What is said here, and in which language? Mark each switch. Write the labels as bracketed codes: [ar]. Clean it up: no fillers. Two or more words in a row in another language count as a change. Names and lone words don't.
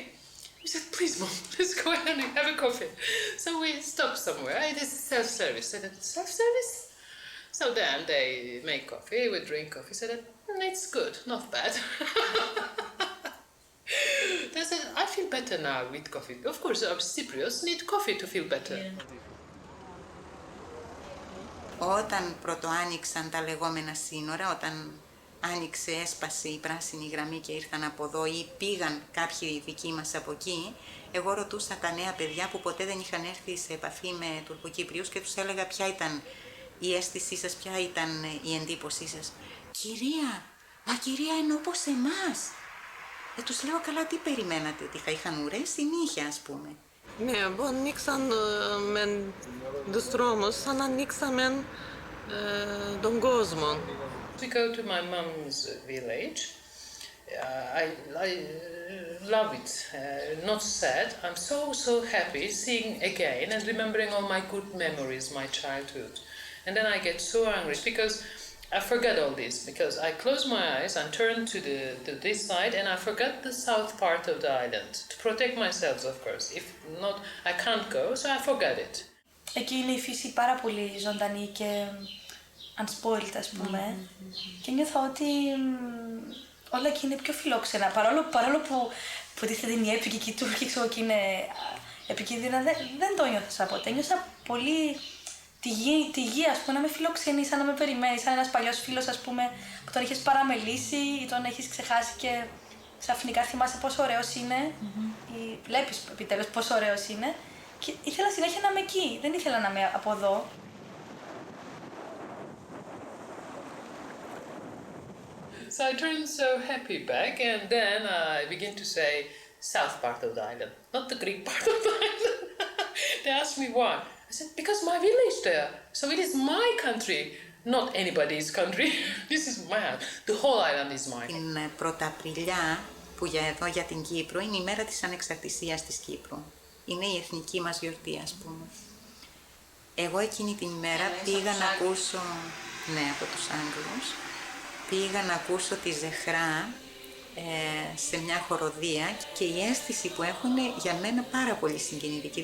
[en] He said, please, Mom, let's go ahead and have a coffee. So we stopped somewhere. It is self-service. I said, self-service? So then they make coffee, we drink coffee. I said, it's good, not bad. They said, I feel better now with coffee. Of course, our Cypriots need coffee to feel better. Yeah. [el] Όταν πρωτοάνοιξαν τα λεγόμενα σύνορα, όταν έσπασε η πράσινη γραμμή και ήρθαν από εδώ ή πήγαν κάποιοι δικοί μας από εκεί, εγώ ρωτούσα τα νέα παιδιά που ποτέ δεν είχαν έρθει σε επαφή με Τουρκοκύπριους και τους έλεγα ποια ήταν η αίσθησή σας, ποια ήταν η εντύπωσή σας. Κυρία, είναι όπως εμάς. Τους λέω, καλά, τι περιμένατε, ότι θα είχαν ουρές ή νύχια, ας πούμε. Ναι, που ανοίξαν με τους δρόμους, σαν ανοίξαμε τον κόσμο. [en] We go to my mom's village. I love it. Not sad. I'm so happy seeing again and remembering all my good memories, my childhood. And then I get so angry because I forgot all this. Because I close my eyes and turn to this side and I forgot the south part of the island. To protect myself, of course. If not, I can't go, so I forgot it. [el] Εκεί είναι η φύση πάρα πολύ ζωντανή και unspoiled, ας πούμε. Και νιώθω ότι όλα εκεί είναι πιο φιλόξενα. Παρόλο που τίθεται είναι η έπικη και η Τούρκη, ξέρω, και είναι επικίνδυνα, δεν το νιώθω ποτέ. Νιώθα πολύ τη γη, ας πούμε, να με φιλοξενεί, σαν να με περιμένει, σαν ένας παλιός φίλος, ας πούμε, που τον έχεις παραμελήσει ή τον έχεις ξεχάσει και ξαφνικά θυμάσαι πόσο ωραίος είναι ή βλέπεις επιτέλους πόσο ωραίος είναι και ήθελα συνέχεια να είμαι εκεί, δεν ήθελα να είμαι από εδώ. [en] So I turned so happy back and then I begin to say south part of the island, not the Greek part of the island. They asked me why. I said, because my village there. So it is my country, not anybody's country. This is mine. The whole island is mine. [el] Την Πρωταπριλιά, που για την Κύπρο, είναι η μέρα της ανεξαρτησίας της Κύπρου. Είναι η εθνική μας γιορτή, ας πούμε. Εγώ εκείνη την ημέρα πήγα να ακούσω, από τους Άγγλους, πήγα να ακούσω τη Ζεχρά σε μια χοροδία και η αίσθηση που έχουν για μένα πάρα πολύ συγκινητική.